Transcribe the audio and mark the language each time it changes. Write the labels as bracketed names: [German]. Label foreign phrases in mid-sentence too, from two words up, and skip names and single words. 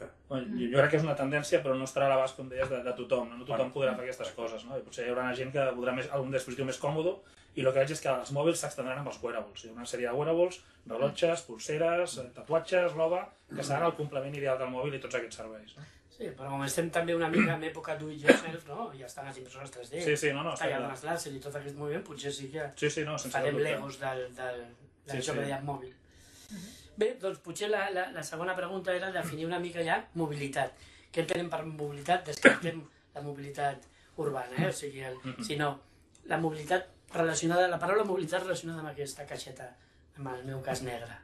[Catalan] Jo crec que és una tendència, però no estarà a l'abast, com deies, de tothom. No tothom podrà fer aquestes coses, no? I potser hi haurà gent que voldrà algun dispositiu més còmode, i el que veig és que els mòbils s'extendran amb els wearables. Hi ha una sèrie de wearables, rellotges, pulseres, tatuatges, roba, que seran el complement ideal del mòbil i tots aquests serveis. No? Sí, però com estem també una mica en època [English] do it yourself, [Catalan] no? Ja estan les impressores 3D, està ja les làser i tot aquest moviment, potser sí que farem legos d'això que dèiem mòbil. Bé, doncs potser la segona pregunta era definir una mica ja mobilitat. Què entenem per mobilitat? Descartem la mobilitat urbana, o sigui, sinó la mobilitat relacionada, la paraula mobilitat relacionada amb aquesta caixeta, en el meu cas negra.